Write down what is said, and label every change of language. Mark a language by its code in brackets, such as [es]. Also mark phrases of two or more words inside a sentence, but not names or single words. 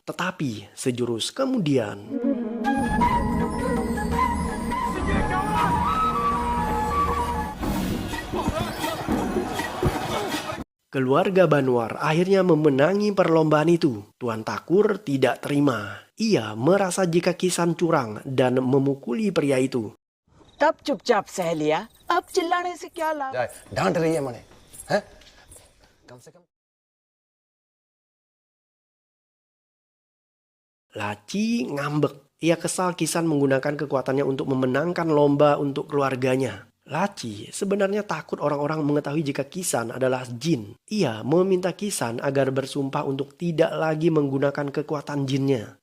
[id] Tetapi sejurus kemudian, keluarga Banwar akhirnya memenangi perlombaan itu. Tuan Takur tidak terima. Ia merasa jika Kisan curang dan memukuli pria itu. [hi] तब चुपचाप सह लिया, अब चिल्लाने से क्या लाभ? डांट रही है मने, हैं? कम से कम। [id] Laci ngambek. Ia kesal Kisan menggunakan kekuatannya untuk memenangkan lomba untuk keluarganya. Laci sebenarnya takut orang-orang mengetahui jika Kisan adalah jin. Ia meminta Kisan agar bersumpah untuk tidak lagi menggunakan kekuatan jinnya.